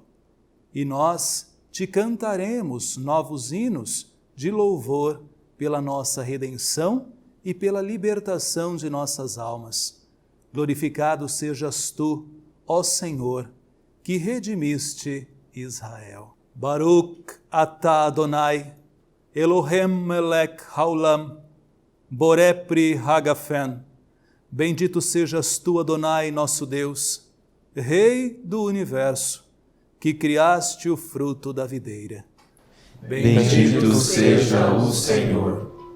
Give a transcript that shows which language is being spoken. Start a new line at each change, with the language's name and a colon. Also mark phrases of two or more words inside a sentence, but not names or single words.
Portuguese: E nós te cantaremos novos hinos de louvor pela nossa redenção e pela libertação de nossas almas. Glorificado sejas tu, ó Senhor, que redimiste Israel.
Hebrew: ברוך אתה אדוני אלוהינו מלך העולם בורא פרי הגפן.
Portuguese: Bendito sejas tu, Adonai, nosso Deus, Rei do universo, que criaste o fruto da videira. Bendito seja o Senhor.